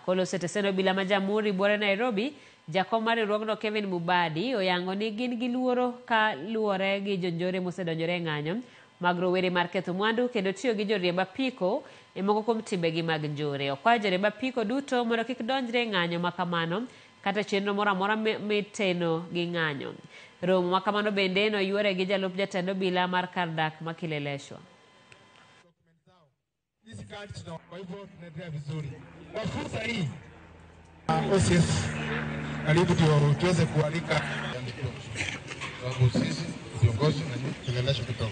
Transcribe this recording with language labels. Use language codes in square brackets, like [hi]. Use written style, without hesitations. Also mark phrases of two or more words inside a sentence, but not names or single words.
[luo] Kolo seteseno bila ma Jamhuri buore Nairobi, jakom mar riwruogno Kevin Mubadi oyango ni gin gi luoro ka luore gi jonjore mosedonjore ng'anyo mag rowere mar ketho mwandu kendo tiyo gi joriemb apiko e moko kuom timbegi mag njore. Okwayo joriemb apiko duto mondo kik donjre ng'anyo makamano kata chenro moro amora miteno gi ng'anyo. Romo makamano bende no yuore gi jalup jatend obila mar Kardak Makileleshwa. [sw] Kwa hivyo tunaendelea vizuri. Kwa fursa hii OCS karibu tuweze kualika sababu sisi viongozi na nyinyi Kileleshwa kidogo.